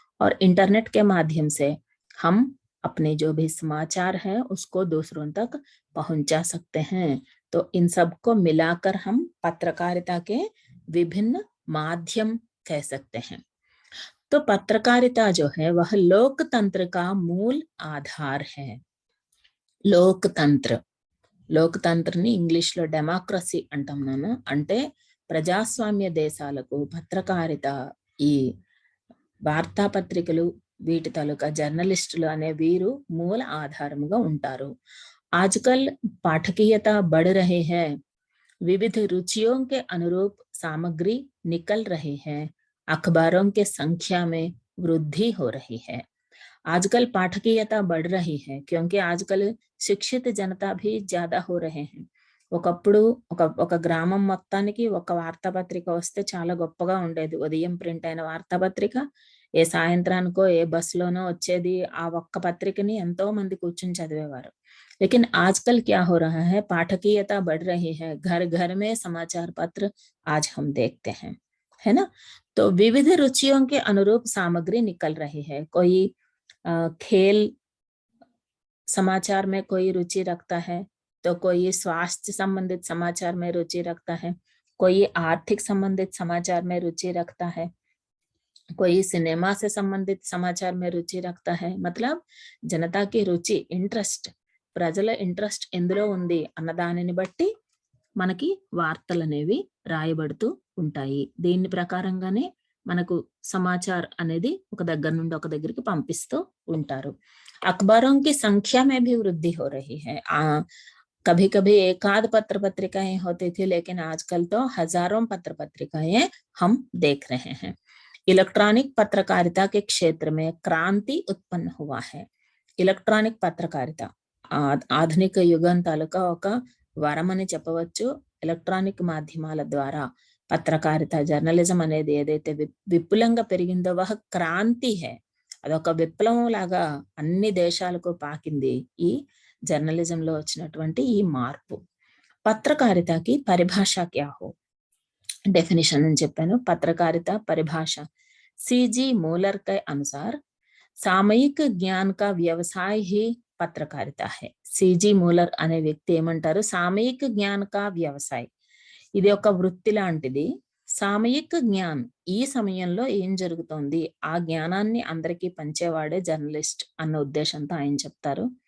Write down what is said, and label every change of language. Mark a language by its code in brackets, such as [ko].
[hi] और इंटरनेट के माध्यम से हम अपने जो भी समाचार है उसको दूसरों तक पहुंचा सकते हैं। तो इन सबको मिलाकर हम पत्रकारिता के विभिन्न माध्यम कह सकते हैं। तो पत्रकारिता जो है वह लोकतंत्र का मूल आधार है। [te] लोकतंत्र, లోకతంత్రని ఇంగ్లీష్లో డెమోక్రసీ అంటాం నాన్న। అంటే ప్రజాస్వామ్య దేశాలకు పత్రకారిత, ఈ వార్తాపత్రికలు, వీటి తాలూకా జర్నలిస్టులు అనే వీరు మూల ఆధారముగా ఉంటారు। [hi] आजकल पाठकीयता बढ़ रही है, विविध रुचियों के अनुरूप सामग्री निकल रही है, अखबारों के संख्या में वृद्धि हो रही है। आजकल पाठकीयता बढ़ रही है क्योंकि आजकल शिक्षित जनता भी ज्यादा हो रहे हैं। [te] ఒకప్పుడు ఒక గ్రామం మొత్తానికి ఒక వార్తాపత్రిక వస్తే చాలా గొప్పగా ఉండేది. ఉదయం ప్రింట్ అయిన వార్తాపత్రిక ఏ సాయంత్రానికో ఏ బస్సులోనో వచ్చేది. ఆ ఒక్క పత్రికని ఎంతో మంది కూర్చొని చదివేవారు. [hi] लेकिन आजकल क्या हो रहा है, पाठकीयता बढ़ रही है, घर घर में समाचार पत्र आज हम देखते हैं, है ना। तो विविध रुचियों के अनुरूप सामग्री निकल रही है। कोई खेल समाचार में कोई रुचि रखता है, तो कोई स्वास्थ्य संबंधित समाचार में रुचि रखता है, कोई आर्थिक संबंधित समाचार में रुचि रखता है, कोई सिनेमा से संबंधित समाचार में रुचि रखता है। मतलब जनता की रुचि, [te] ఇంట్రెస్ట్, ప్రజల ఇంట్రెస్ట్ ఎందులో ఉంది అన్నదానిని బట్టి మనకి వార్తలు అనేవి రాయబడుతూ ఉంటాయి. దీని ప్రకారంగానే మనకు సమాచార్ అనేది ఒక దగ్గర నుండి ఒక దగ్గరికి పంపిస్తూ ఉంటారు. [hi] अखबारों की संख्या में भी वृद्धि हो रही है। कभी कभी एक आध पत्र पत्रिकाएं होती थी, लेकिन आजकल तो हजारों पत्र पत्रिकाएं हम देख रहे हैं। इलेक्ट्रॉनिक पत्रकारिता के क्षेत्र में क्रांति उत्पन्न हुआ है। इलेक्ट्रॉनिक पत्रकारिता [te] ఆధునిక యుగం తాలూకా ఒక వరమని చెప్పవచ్చు. ఎలక్ట్రానిక్ మాధ్యమాల ద్వారా పత్రకారిత, జర్నలిజం అనేది ఏదైతే విపులంగా పెరిగిందో [hi] వహ క్రాంతి హై, [te] అదొక విప్లవం లాగా అన్ని దేశాలకు పాకింది ఈ జర్నలిజంలో వచ్చినటువంటి ఈ మార్పు. పత్రకారితకి పరిభాష [hi] క్యా హో, [te] डेफिनेशन అని చెప్పాను. పత్రకారిత పరిభాష [hi] सीजी मूलर के अनुसार सामयिक ज्ञान का व्यवसाय ही పత్రకారిత హై. [te] సిజి మూలర్ అనే వ్యక్తి ఏమంటారు, [hi] సామయిక జ్ఞాన కా వ్యవసాయ్, [te] ఇది ఒక వృత్తి లాంటిది. సామయిక జ్ఞాన్, ఈ సమయంలో ఏం జరుగుతోంది ఆ జ్ఞానాన్ని అందరికీ పంచేవాడే జర్నలిస్ట్ అన్న ఉద్దేశంతో ఆయన చెప్తారు.